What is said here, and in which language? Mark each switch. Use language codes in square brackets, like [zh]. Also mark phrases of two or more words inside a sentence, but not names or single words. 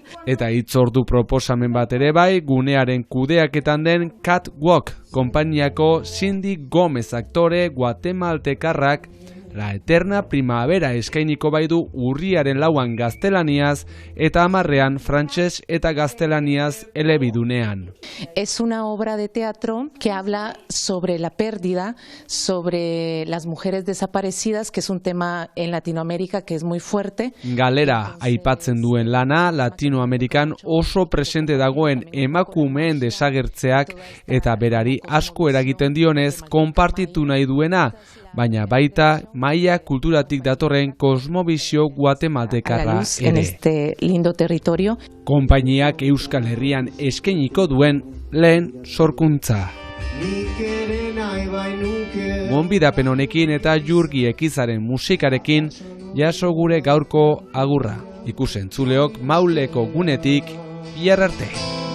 [eu] Eta hitzordu proposamen bat ere bai, gunearen kudeaketan den Catwalk, konpainiako Cindy Gomez aktore guatemaltekarrak La Eterna Primavera eskainiko baidu urriaren 4an gaztelaniaz eta 10ean frantses eta gaztelaniaz elebidunean. [es] Es una obra de teatro que habla sobre la pérdida, sobre las mujeres desaparecidas, que es un tema en Latinoamérica que es muy fuerte. [eu] Galera aipatzen duen lana Latinoamerikan oso presente dagoen emakumeen desagertzeak eta berari asko eragiten dionez konpartitu nahi duena, baina baita maila kulturatik datorren kosmobizio guatemaltekarra ere. [es] En este lindo territorio. [eu] Konpainiak Euskal Herrian eskainiko duen lehen sorkuntza. Gonbidapen honekin eta Jurgi Ekizaren musikarekin jaso gure gaurko agurra. Ikusentzuleok Mauleko gunetik, bihar arte.